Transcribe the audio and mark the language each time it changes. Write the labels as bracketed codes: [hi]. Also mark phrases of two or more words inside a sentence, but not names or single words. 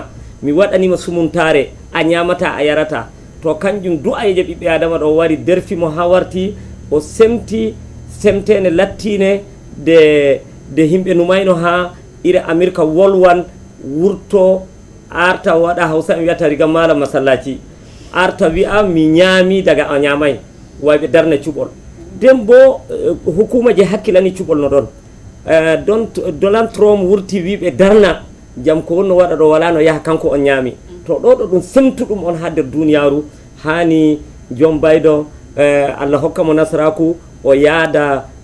[ff] mi waɗanima sumuntare a ñamata a yarata to kanjum du'ayeje ɓiɓɓe adama ɗo wari derfimo ha warti o semti semtene lattine de himɓe numayno ha ire Amerika wolwan wurto arta waɗa hausa mi wiyata riga mala masallaci arta wi'a mi ñaami daga a ñamay wayɓe darna cuɓol nden bo hukuma je hakkilani cuɓol no ɗon Donald Trump wurti wiɓe darna jam ko wonno waɗa ɗo wala no yaha kanko on ñaami to ɗo ɗum semtuɗum on ha nder duniyaru hani John Biden Allah hokkamo nasaraku o yaada